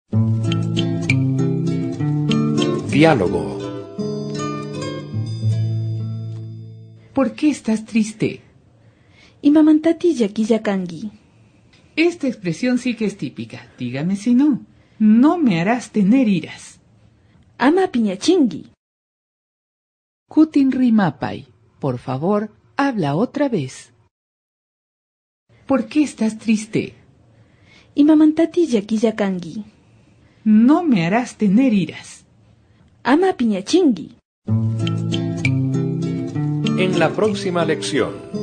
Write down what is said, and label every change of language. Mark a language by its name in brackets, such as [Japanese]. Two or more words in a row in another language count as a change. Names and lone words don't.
[Spanish] Diálogo. ¿Por qué estás triste? [Quechua] Imamantati yakiyakangi. [Spanish] Esta expresión sí que es típica. Dígame si no. No me harás tener iras. [Quechua] Ama piñachingi. Kutin Rimapay, [Spanish] por favor, habla otra vez. ¿Por qué estás triste? [Quechua] Imamantati yakiyakangi. [Spanish] No me harás tener iras. [Quechua] Ama piñachingi. [Spanish] En la próxima lección.